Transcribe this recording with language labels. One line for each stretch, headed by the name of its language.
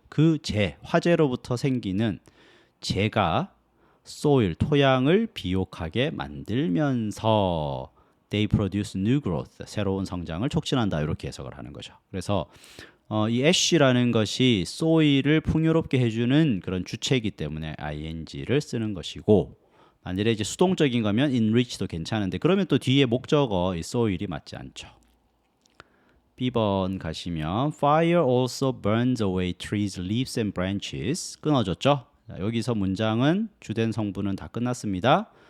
Korean: 그 화재로부터 생기는 재가 soil, 토양을 비옥하게 만들면서 they produce new growth, 새로운 성장을 촉진한다 이렇게 해석을 하는 거죠. 그래서 이 ash라는 것이 soil을 풍요롭게 해주는 그런 주체이기 때문에 ing를 쓰는 것이고 만일에 이제 수동적인 거면 enrich도 괜찮은데 그러면 또 뒤에 목적어 이 soil이 맞지 않죠.
English: B번 가시면 fire also burns away trees, leaves and branches.
Korean: 끊어졌죠? 자, 여기서 문장은 주된 성분은 다 끝났습니다.